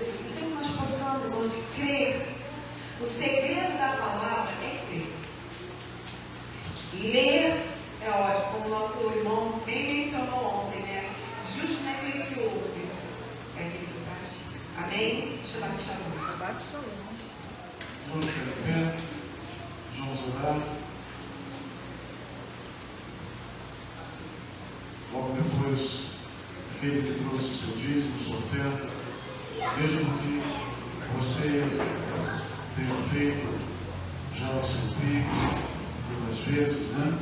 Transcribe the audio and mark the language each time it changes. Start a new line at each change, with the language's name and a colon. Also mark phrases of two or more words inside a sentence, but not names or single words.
Portuguese: Então, que nós possamos, irmãos, crer. O segredo da palavra é crer. Ler é ótimo, como o nosso irmão bem mencionou ontem, né? Justo não é aquele que ouve, é aquele que pratica. Amém?
Hebrew: שבת שלום. שבת שלום.
Portuguese: Vamos ficar de pé, vamos orar. Logo depois, aquele que trouxe o seu dízimo, sua oferta, mesmo que você tenha feito já o seu Pix algumas vezes, né?